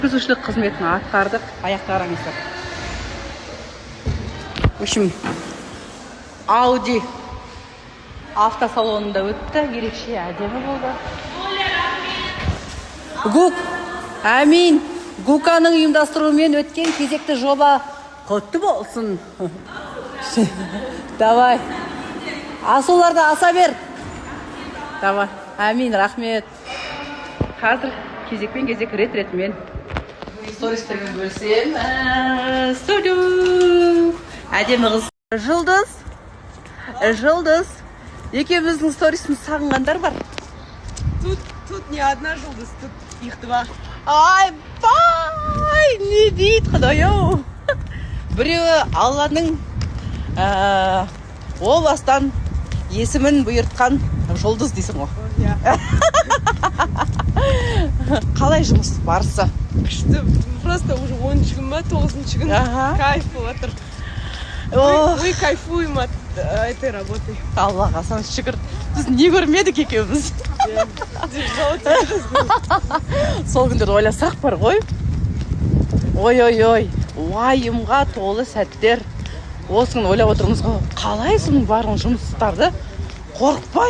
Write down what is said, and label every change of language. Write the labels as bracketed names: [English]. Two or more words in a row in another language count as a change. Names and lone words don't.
[Kazakh] Жүргізушілік қызметін атқардық. Аяққа қараңыздар. [Russian] В общем, [Kazakh] Audi автосалонында өтті. Ерекше әдемі болды. ГУК, әмин. ГУКаның ұйымдастыруымен өткен кезекті жоба құтты болсын. Давай. Асуларды аса бер. Давай. Әмин, рахмет. Қазір кезекпен кезек рет-ретімен стористермен бөлсем. Студио. Әдемі қыз. Жұлдыз. Екеуміздің сторисіміз сағынғандар бар. [Russian] Тут не одна Жұлдыз, тут их два. [Kazakh] Айбай, не дейді құдай-ау. Біреуі Алланың о бастан есімін бұйыртқан Жұлдыз дейсің ғой. Қалай жұмыс барысы? Күшті, [Russian] просто уже [Kazakh] 10-ші күн ба, 9-ші күн. Кайф болатыр. [Russian] Мы кайфуем от этой работы. [Kazakh] Аллаға сан шүкір. Біз не көрмедік екеуміз. Сол күндерді ойласақ бар ғой. Ой, уайымға толы сәттер. Осы күн ойлап отырмыз ғой. Қалай соның барын жұмыстарды қорықпай.